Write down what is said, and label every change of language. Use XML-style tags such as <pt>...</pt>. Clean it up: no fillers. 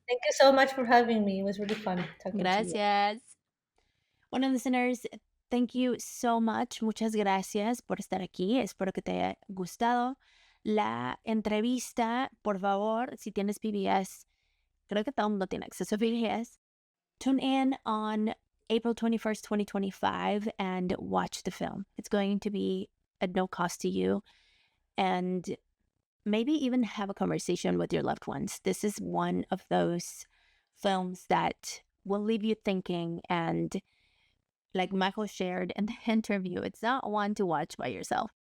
<en>Thank you so much for having me. It was really fun talking to you.</en> <es>Gracias. Bueno,</es> <en>listeners, thank you so much.</en> <es>Muchas gracias por estar aquí. Espero que te haya gustado la entrevista. Por favor, si tienes PBS, creo que todo el mundo tiene acceso a PBS.</es> <en>Tune in on April 21st, 2025 and watch the film. It's going to be at no cost to you, and maybe even have a conversation with your loved ones. This is one of those films that will leave you thinking, and like Michael shared in the interview, it's not one to watch by yourself.</en>